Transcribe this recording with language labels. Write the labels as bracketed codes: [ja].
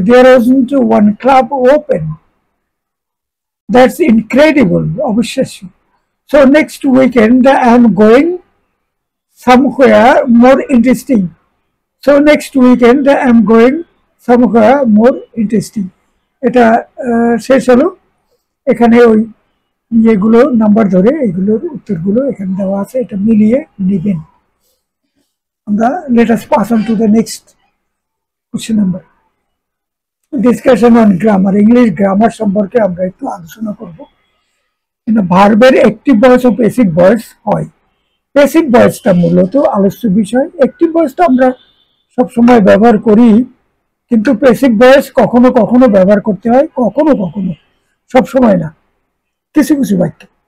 [en] There wasn't one club open. That's incredible. [bn] অবিশ্বাস্য। [en] So next weekend I'm going somewhere more interesting. So next weekend I'm going somewhere more interesting. [bn] এটা শেষ হলো। এখানে ওই ইয়েগুলো number ধরে এগুলোর উত্তরগুলো এখানে দেওয়া আছে, এটা মিলিয়ে নেবেন। আমরা [en] let us pass on to the next question number. Discussion on grammar. [bn] English grammar সম্পর্কে আমরা একটু আলোচনা করব। ভার্বের অ্যাক্টিভ ভয়েস ও প্যাসিভ ভয়েস হয়। প্যাসিভ ভয়েসটা মূলত আলোচ্য বিষয়। অ্যাক্টিভ ভয়েসটা আমরা সবসময় ব্যবহার করি, কিন্তু প্যাসিভ ভয়েস কখনো কখনো ব্যবহার করতে হয়, কখনো কখনো, সবসময় না, কিছু কিছু বাক্যে।